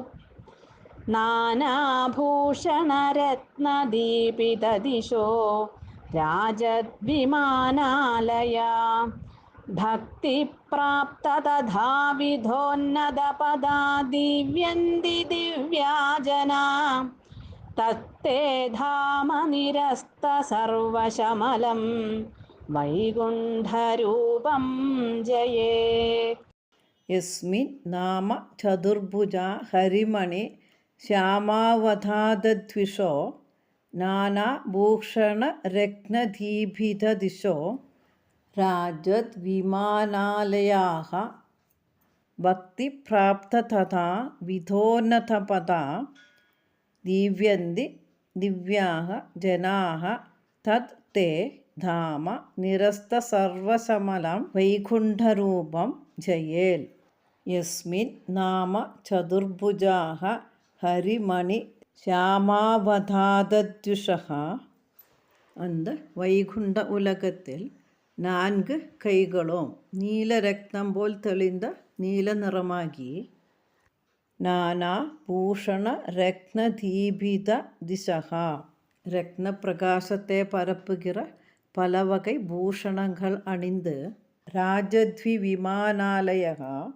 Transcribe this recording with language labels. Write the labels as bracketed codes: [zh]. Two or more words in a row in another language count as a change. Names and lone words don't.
[sa] नानाभूषणरत्नदीपितदिशो राजद्विमानालया भक्तिप्राप्त तथाविधोन्नतपदा दिव्यन्ति दिव्याजना तत्ते धाम निरस्त सर्वशमलं वैकुण्ठरूपं जये. യസ്മിൻ നാമ ചതുർഭുജ ഹരിമണി ശ്യാമാവതാദദ്വിഷോ നാനാഭൂഷണരത്നദീപിതദിശോ രാജദ്വിമാനാലയാഃ ഭക്തിപ്രാപ്ത തഥാ വിധോന്നതപദാ ദിവ്യന്തി ദിവ്യാഃ ജനാഃ തത് തേ ധാമ നിരസ്ത സർവശമലം വൈകുണ്ഠരൂപം ജയേൽ. യസ്മിൻ നാമ ചതുർഭുജാഃ ഹരിമണി ശ്യാമാവതാദദ്വിഷഃ. [ta] அந்த வைகுண்ட உலகத்தில் 4 கைகளும் நீலரத்னம் போல் தெளிந்த நீல நிறமாகி [sa] नाना भूषण रत्नदीपित दिशका [ta] ரத்னப்பிரகாசத்தை பரப்புகிற பல வகை பூஷணங்கள் அணிந்து [sa] राजद्वि विमानालया